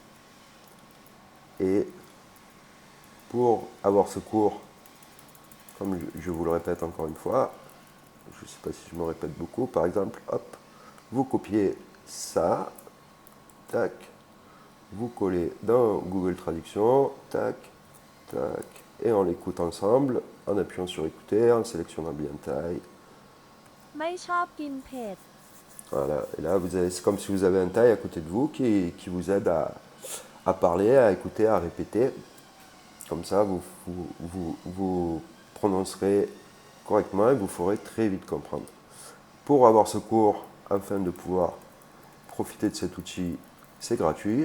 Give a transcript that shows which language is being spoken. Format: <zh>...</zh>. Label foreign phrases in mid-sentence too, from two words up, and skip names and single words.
<fr>Et pour avoir ce cours, comme je vous le répète encore une fois, je ne sais pas si je me répète beaucoup, par exemple, hop, vous copiez ça, tac, vous collez dans Google Traduction, tac, tac, et on l'écoute ensemble, en appuyant sur écouter, en sélectionnant bien taille.</fr> <th>ไม่ชอบกินเผ็ด</th> <fr>Voilà, et là, c'est comme si vous avez un taille à côté de vous qui vous aide à parler, à écouter, à répéter. Comme ça, vous prononcerez correctement et vous ferez très vite comprendre. Pour avoir ce cours, afin de pouvoir profiter de cet outil, c'est gratuit.</fr>